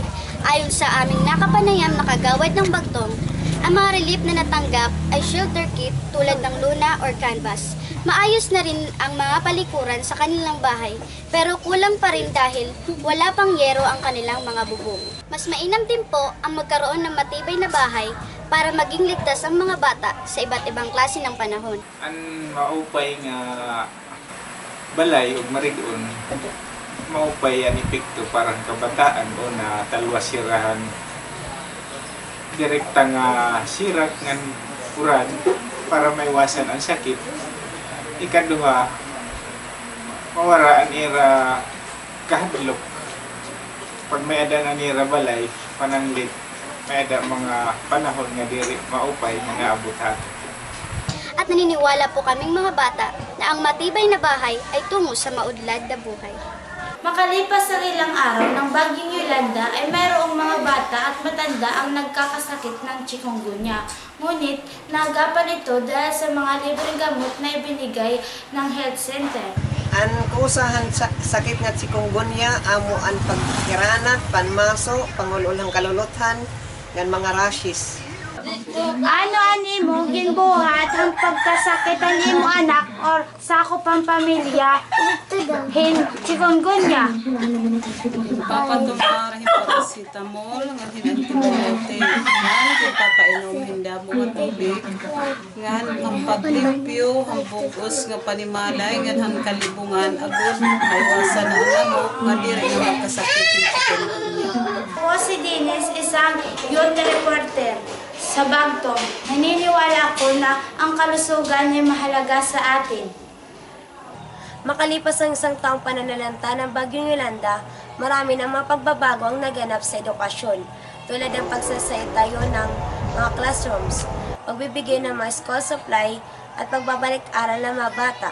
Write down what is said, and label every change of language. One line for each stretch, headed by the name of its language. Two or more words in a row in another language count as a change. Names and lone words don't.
Filipino: Ayon sa aming nakapanayam na kagawad ng bagtong, ang mga relief na natanggap ay
English: shelter kit
Filipino: tulad ng luna or canvas. Maayos na rin ang mga palikuran sa kanilang bahay, pero kulang pa rin dahil wala pang yero ang kanilang mga bubong. Mas mainam din po ang magkaroon ng matibay na bahay para maging ligtas ang mga bata sa iba't ibang klase ng panahon.
Waray: Ang maupay nga balay o marigon, maupay ang epekto parang kabataan o na talwasirahan direkta nga sirak ng uran
Filipino: para maiwasan ang sakit.
Waray: Ikaduha, mawara ang ira kahadlok. Pag may ada na nira balay, pananglit, may ada mga panahon nga diri maupay nga abutan.
Filipino: At naniniwala po kaming mga bata na ang matibay na bahay ay tungo sa maudlad na buhay. Makalipas ang ilang araw ng Bagyong Yolanda ay mayroong mga bata at matanda ang nagkakasakit ng chikungunya. Ngunit naagapan ito dahil sa mga libreng gamot na ibinigay ng health center.
Waray: Ang kusahan sakit nga chikungunya amo ang pagkiranat, panmaso, pangululang kaluluthan, ngan mga rashes. Ano ani mo ginbuhat ang pagkasakit ang imo anak or sakop ang pamilya chikungunya? Papatumparahin paracetamol, ngan antibiotic, ngan papainom hindamo nga tubig, ngan ang paglimpyo, ang bugos nga panimalay, ngan ang kalibungan, agod, maiwasan ang lamok, nga diri nga magkasakit yung chikungunya.
Filipino: Ako si Dennis, isang youth reporter sa Bagtong. Naniniwala ako na ang kalusugan ay mahalaga sa atin. Makalipas ang isang taong pananalanta ng Bagyong Yolanda, marami ng mga pagbabago ang naganap sa edukasyon, tulad ng pagsasaytayo ng mga classrooms, pagbibigay ng mga school supply, at pagbabalik-aral ng mga bata.